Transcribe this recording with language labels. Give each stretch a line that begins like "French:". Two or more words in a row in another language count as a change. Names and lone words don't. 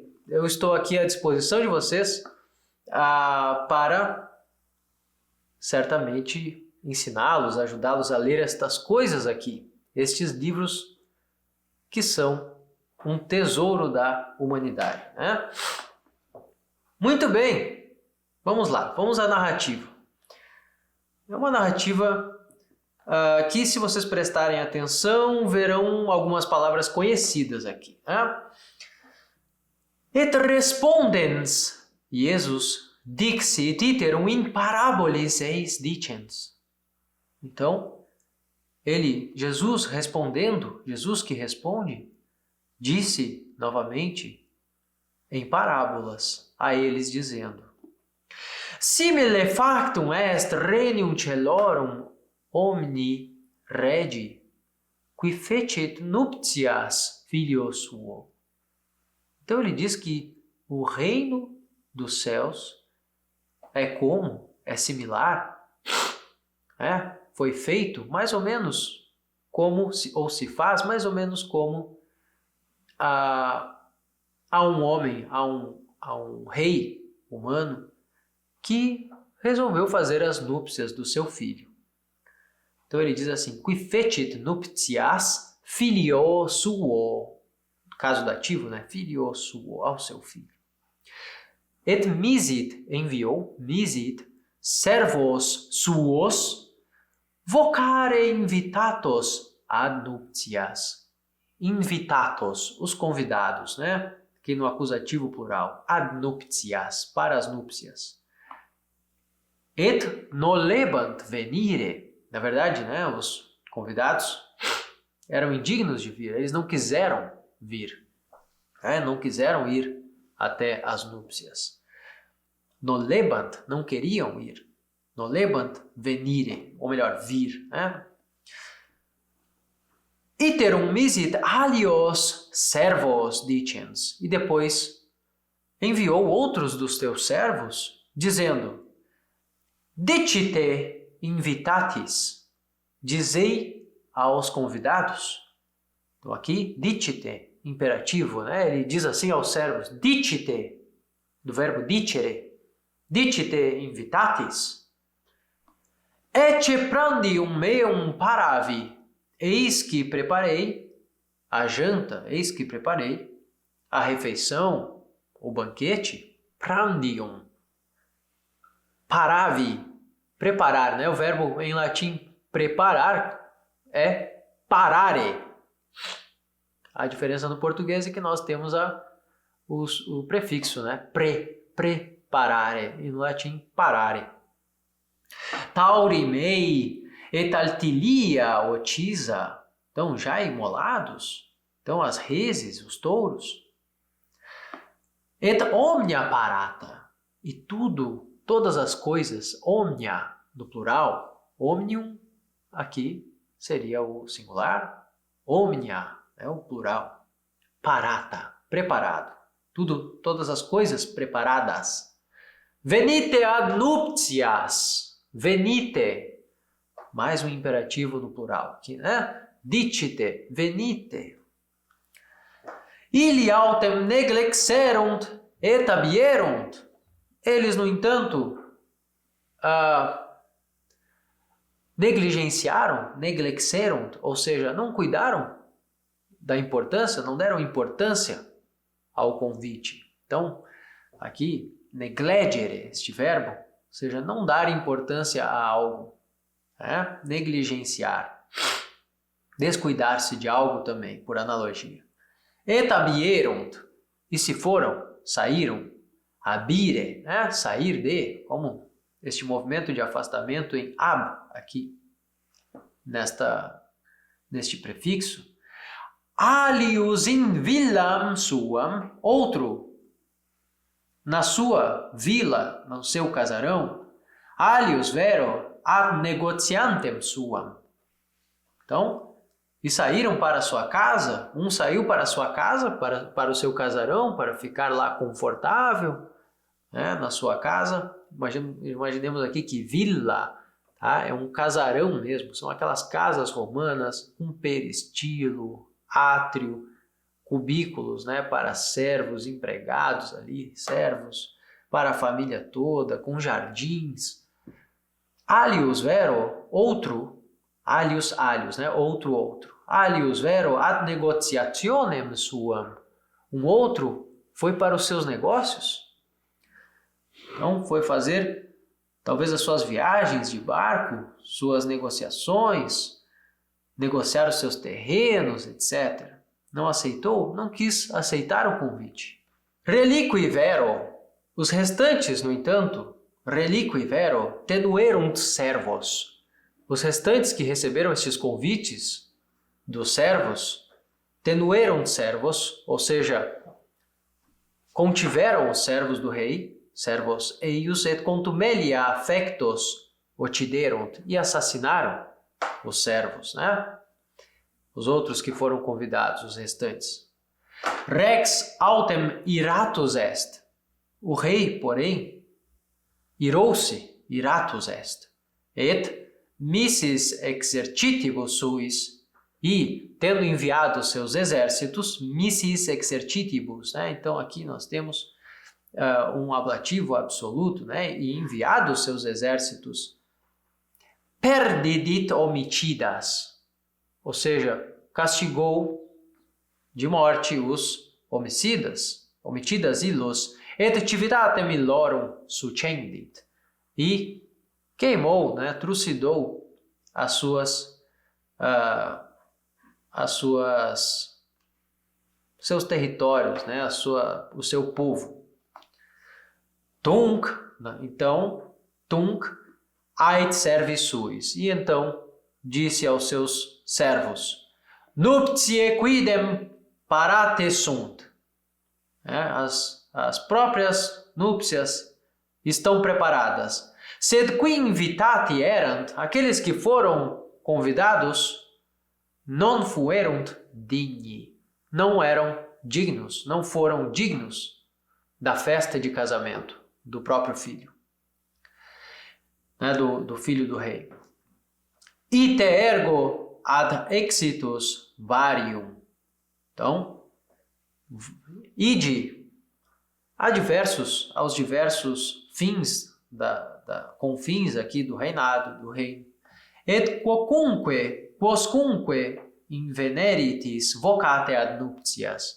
Portuguese: Eu estou aqui à disposição de vocês para certamente ensiná-los, ajudá-los a ler estas coisas aqui, estes livros que são um tesouro da humanidade, né? Muito bem, vamos lá, vamos à narrativa. É uma narrativa que, se vocês prestarem atenção, verão algumas palavras conhecidas aqui, né?
Latin: Et respondens, Jesus dixit iterum in parabolis eis dicens.
Portuguese: Então, Jesus respondendo, Jesus que responde, disse novamente em parábolas a eles dizendo:
Latin: Simile factum est regnum celorum omni regi, qui fecit nuptias filio suo.
Portuguese: Então ele diz que o reino dos céus é similar, foi feito mais ou menos como, ou se faz mais ou menos como a um homem, a um rei humano que resolveu fazer as núpcias do seu filho. Então ele diz assim:
Latin: qui fecit nuptias filio suo.
Portuguese: Caso dativo, né?
Latin: Filio suo,
Portuguese: ao seu filho.
Latin: Et misit, enviou, misit, servos suos, vocare invitatos ad nuptias. Invitatos,
Portuguese: os convidados, né? Aqui no acusativo plural,
Latin: ad nuptias,
Portuguese: para as núpcias.
Latin: Et nolebant venire.
Portuguese: Na verdade, né? Os convidados eram indignos de vir, eles não quiseram vir, não quiseram ir até as núpcias. Nolebant, não queriam ir.
Latin: Nolebant venire,
Portuguese: ou melhor, vir.
Latin: Iterum misit alios servos dicens.
Portuguese: E depois enviou outros dos teus servos, dizendo:
Latin: Dicite invitatis,
Portuguese: dizei aos convidados. Então aqui, dicite, imperativo, né? Ele diz assim aos servos: Dicite, do verbo dicere,
Latin: dicite invitatis, ecce prandium meum paravi,
Portuguese: eis que preparei a janta, eis que preparei a refeição, o banquete,
Latin: prandium, paravi,
Portuguese: preparar, né? O verbo em latim preparar é parare. A diferença no português é que nós temos o prefixo, né? Preparare, em latim, parare.
Latin: Taurimei et altilia otisa.
Portuguese: Então, já imolados. Então, as reses, os touros.
Latin: Et omnia parata.
Portuguese: E tudo, todas as coisas, omnia, no plural. Omnium, aqui, seria o singular. Omnia, é o plural. Parata, preparado. Tudo, todas as coisas preparadas.
Latin: Venite ad nuptias. Venite.
Portuguese: Mais um imperativo no plural aqui, né?
Latin: Dicite, venite. Ili autem neglexerunt et abierunt.
Portuguese: Eles, no entanto, negligenciaram, neglexerunt, ou seja, não cuidaram da importância, não deram importância ao convite. Então, aqui, neglegere, este verbo, ou seja, não dar importância a algo, né? Negligenciar, descuidar-se de algo também, por analogia. Et abierunt, e se foram, saíram, abire, né? Sair de, como este movimento de afastamento em ab, aqui, neste prefixo.
Latin: Alius in villam suam,
Portuguese: outro, na sua vila, no seu casarão.
Latin: Alius vero ad negociantem suam.
Portuguese: Então, e saíram para a sua casa, um saiu para a sua casa, para o seu casarão, para ficar lá confortável, né, na sua casa. Imaginemos aqui que vila, tá, é um casarão mesmo, são aquelas casas romanas com peristilo, átrio, cubículos, né, para servos, empregados ali, servos, para a família toda, com jardins.
Latin: Alius vero,
Portuguese: outro, alius, né, outro.
Latin: Alius vero ad negotiationem suam.
Portuguese: Um outro foi para os seus negócios. Então, foi fazer talvez as suas viagens de barco, suas negociações, negociar os seus terrenos, etc. Não aceitou? Não quis aceitar o convite.
Latin: Reliqui vero.
Portuguese: Os restantes, no entanto,
Latin: reliqui vero, tenuerunt servos.
Portuguese: Os restantes que receberam estes convites dos servos,
Latin: tenuerunt servos,
Portuguese: ou seja, contiveram os servos do rei,
Latin: servos eius et contumelia affectos occiderunt,
Portuguese: e assassinaram os servos, né? Os outros que foram convidados, os restantes.
Latin: Rex autem iratus est.
Portuguese: O rei, porém, irou-se,
Latin: iratus est. Et missis exercitibus suis,
Portuguese: e, tendo enviado seus exércitos,
Latin: missis exercitibus,
Portuguese: né? Então aqui nós temos um ablativo absoluto, né? E enviado seus exércitos,
Latin: perdidit homicidas,
Portuguese: ou seja, castigou de morte os homicidas
Latin: illos, et civitatem illorum succendit,
Portuguese: e queimou, né, trucidou seus territórios, né, o seu povo.
Latin: Tunc, então, tunc ait servis suis,
Portuguese: e então disse aos seus servos,
Latin: nuptiae quidem parate sunt.
Portuguese: As próprias núpcias estão preparadas.
Latin: Sed qui invitati erant,
Portuguese: aqueles que foram convidados,
Latin: non fuerunt digni,
Portuguese: não eram dignos, não foram dignos da festa de casamento do próprio filho, né, do filho do rei.
Latin: Ite ergo ad exitus varium.
Portuguese: Então, ide aos diversos fins, confins aqui do reinado, do reino.
Latin: Et quoscunque inveneritis vocate ad nuptias.